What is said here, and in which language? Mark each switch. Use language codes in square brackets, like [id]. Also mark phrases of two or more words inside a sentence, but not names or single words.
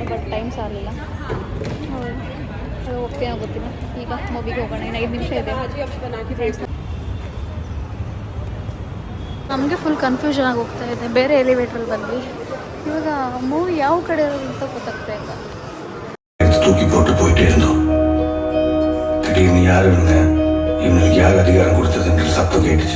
[en] but time [kn] ಸಾಲಿಲ್ಲ. ಅದು ಹೋಗ್ತೇನೋ ಗೊತ್ತಿಲ್ಲ. ಈಗ ಮೂವಿಗೆ ಹೋಗೋಣ, ಇನ್ನು 5 ನಿಮಿಷ ಇದೆ. ನಮಗೆ [en] full confusion [kn] ಆಗಿ ಹೋಗ್ತಾ ಇದೆ. ಬೇರೆ ಎಲಿವೇಟ್ರಲ್ಲಿ ಬಂದ್ವಿ. ಇವಾಗ ಮೂವಿ ಯಾವ ಕಡೆ ಇರೋದು ಅಂತ ಗೊತ್ತಾಗ್ತಾ ಇಲ್ಲ. [ta] தூக்கி போட்டு போயிட்டே இருந்தோம். திடீர்னு யார் இவங்க, இவங்களுக்கு யார் அதிகாரம் கொடுத்ததுன்ற சத்தம் கேட்டுச்சு.